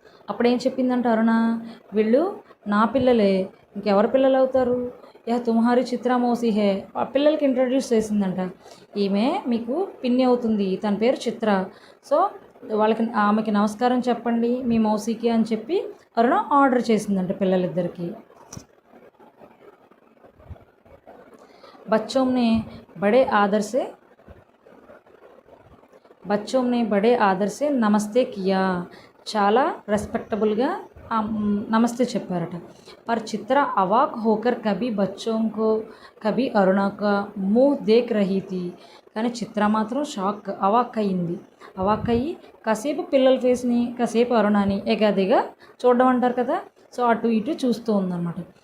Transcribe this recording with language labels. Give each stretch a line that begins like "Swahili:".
Telugu: అప్పుడేం చెప్పిందంట అరుణ, వీళ్ళు నా పిల్లలే, ఇంకెవరి పిల్లలు అవుతారు,
Hindi: యహ తుమ్హారీ చిత్రా మౌసీ హే.
Telugu: ఆ పిల్లలకి ఇంట్రడ్యూస్ చేసిందంట, ఈమె మీకు పిన్ని అవుతుంది, తన పేరు చిత్ర, సో ఆమెకి నమస్కారం చెప్పండి మీ మౌసీకి అని చెప్పి అరుణ ఆర్డర్ చేసిందంట పిల్లలిద్దరికి.
Hindi: बच्चों ने बड़े आदर से नमस्ते किया.
Telugu: చాలా రెస్పెక్టబుల్గా నమస్తే చెప్పారట.
Hindi: पर चित्रा अवाक होकर कभी बच्चों को कभी अरुणा का मुँह देख रही थी.
Telugu: కానీ చిత్ర మాత్రం అవాక్ అయ్యి కాసేపు పిల్లల ఫేస్ని కాసేపు అరుణాని ఎగాదిగా చూడడం అంటారు కదా, సో అటు ఇటు చూస్తూ ఉందన్నమాట.